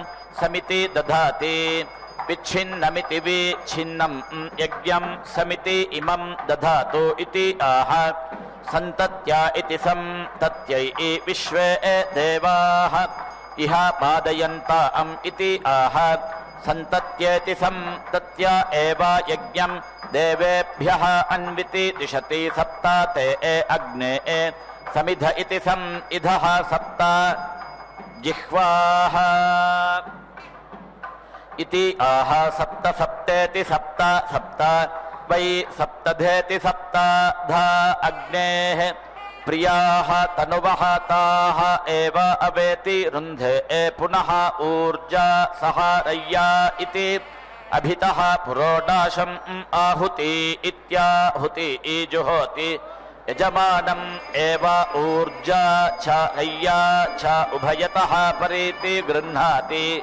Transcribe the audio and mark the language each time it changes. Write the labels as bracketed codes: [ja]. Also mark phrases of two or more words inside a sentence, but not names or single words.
[sa] సమితి దధాతి విచ్ఛిన్నమితి విచ్ఛిన్నం యజ్ఞం సమితి ఇమం దధాతు ఇతి ఆహ సంతత్య ఇతి సంతత్యై విశ్వే దేవాః ఇహ పాదయంతాం ఇతి ఆహ సంతత్యేతి సంతత్య ఏవ యజ్ఞం దేవేభ్యః అన్వితి దిశతి సప్త తే అగ్నే సమిధ ఇతి సమిధః సప్త జిహ్వాః इति आह सप्त सप्तेति सप्त सप्त वै सप्तधेति सप्ताधा अग्नेः प्रियाः तनुवः ताः एव अवेति रुन्धे पुनः ऊर्जा सहारय्या इति अभितः पुरोडाशम् आहुति इत्याहुति जुहोति यजमानम् एव ऊर्जा च रय्या च उभयतः परीति गृह्णाति